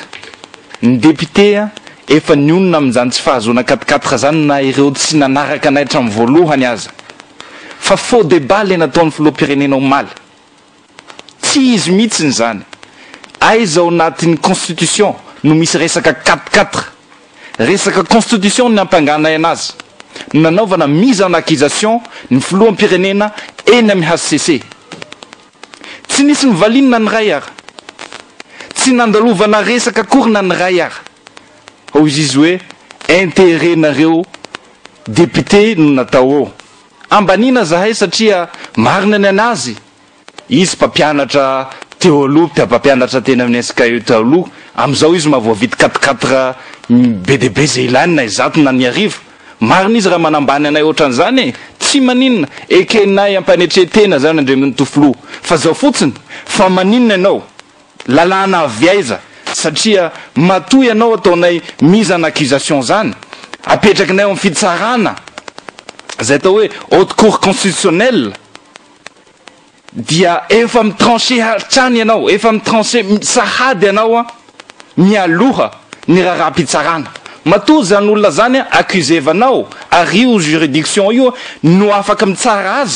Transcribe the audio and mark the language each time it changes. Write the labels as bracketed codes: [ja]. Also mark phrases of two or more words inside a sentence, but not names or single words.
[mg] Ny député efa nionona amin'izany tsy fahazoana 4-4 zany na ireo tsy nanaraka anay hatramin'ny voalohany aza. Fa [fr] faux débat [mg] le nataon'ny filoham-pirenena omaly. Tsy izy mihitsiny zany. Aiza ao anatin'ny constitution no misy resaka 4-4. Resaka constitution ny ampanganay anazy. Nanaovana [fr] mise en accusation [mg] ny filoham-pirenena eny amin'ny HCC. Tsy nisy mivalinina ny ray ara. Tsy nandalovana resaka korina ny ray ara. Ao izy hoe intérêt nareo député no natao ao. Ambanina zahay satria marina ny anazy. Izy mpampianatra teo aloha, mpampianatra tena amin'ny SKE teo aloha. Am'izao izy mahavoavity 4-4 BDB zay ilany na izato na ny arivo. Marina izy raha manambany anay ohatran'izany tsy maninona ekenay ampanetretena zany andremony tofilo. Fa zao fotsiny fa maninona ianao lalàna avy aiza satria matoy ianao ataonay [fr] mise en accusation [mg] zany, apetrakinay amin'ny fitsarana zay atao hoe [fr] haute cour constitutionnelle, [mg] dia efa mitranché hatrany ianao, efa mitranché sahady ianao mialoha ny raha-pitsarana. Matoa zany olona zany accusevanao ary io juridiction io no afaka mitsara azy.